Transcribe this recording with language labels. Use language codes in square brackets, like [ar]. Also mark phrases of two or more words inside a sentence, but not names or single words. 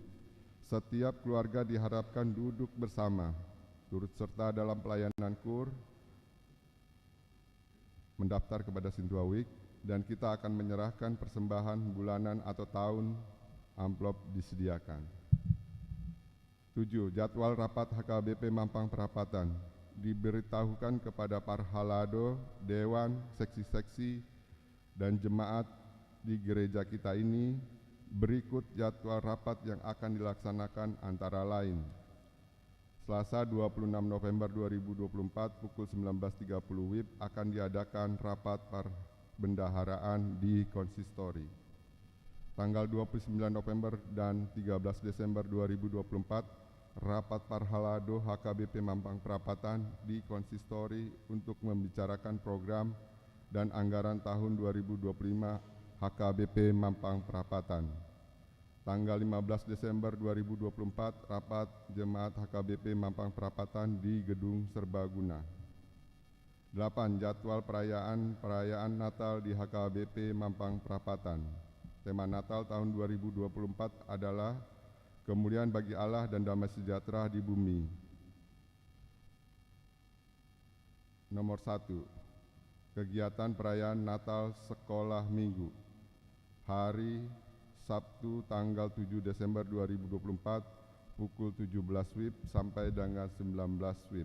[id] Setiap keluarga diharapkan duduk bersama, turut serta dalam pelayanan KUR, mendaftar kepada Sintua Week, dan kita akan menyerahkan persembahan bulanan atau tahun, amplop disediakan. 7. Jadwal rapat HKBP Mampang Perapatan. Diberitahukan kepada Parhalado, Dewan, seksi-seksi, dan jemaat di gereja kita ini berikut jadwal rapat yang akan dilaksanakan antara lain. Selasa 26 November 2024 pukul 19.30 WIB akan diadakan rapat perbendaharaan di konsistori. Tanggal 29 November dan 13 Desember 2024 rapat Parhalado HKBP Mampang Perapatan di konsistori untuk membicarakan program dan anggaran tahun 2025 HKBP Mampang Perapatan. Tanggal 15 Desember 2024 rapat jemaat HKBP Mampang Perapatan di Gedung Serbaguna. 8. Jadwal perayaan Natal di HKBP Mampang Perapatan. Tema Natal tahun 2024 adalah kemuliaan bagi Allah dan damai sejahtera di bumi. Nomor 1. Kegiatan perayaan Natal Sekolah Minggu. Hari Sabtu tanggal 7 Desember 2024 pukul 17 WIB sampai dengan 19 WIB.